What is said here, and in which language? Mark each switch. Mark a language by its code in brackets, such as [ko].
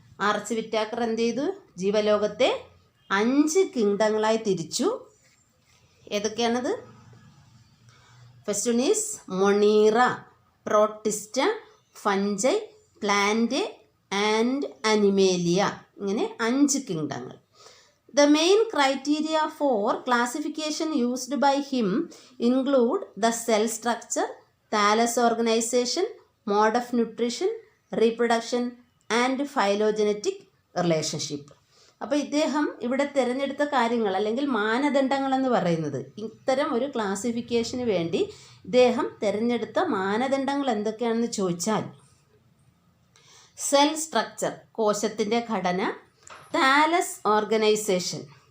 [ml] RH Whittaker എന്ത് ചെയ്തു? ജീവലോകത്തെ 5 കിങ്ഡങ്ങളായി തിരിച്ചു. ഏതൊക്കെയാണത്? [en] First one is Monera, Protista, Fungi, Plantae and Animalia. [ml] ഇങ്ങനെ 5 കിങ്ഡങ്ങൾ. [en] The main criteria for classification used by him include the cell structure, thallus organization, mode of nutrition, reproduction and phylogenetic relationship. [ml] അപ്പോൾ ഇദ്ദേഹം ഇവിടെ തിരഞ്ഞെടുത്ത കാര്യങ്ങൾ അല്ലെങ്കിൽ മാനദണ്ഡങ്ങൾ എന്ന് പറയുന്നത്, ഇത്തരം ഒരു ക്ലാസിഫിക്കേഷന് വേണ്ടി ഇദ്ദേഹം തിരഞ്ഞെടുത്ത മാനദണ്ഡങ്ങൾ എന്തൊക്കെയാണെന്ന് ചോദിച്ചാൽ, സെൽ സ്ട്രക്ചർ, കോശത്തിൻ്റെ ഘടന, താലസ് ഓർഗനൈസേഷൻ.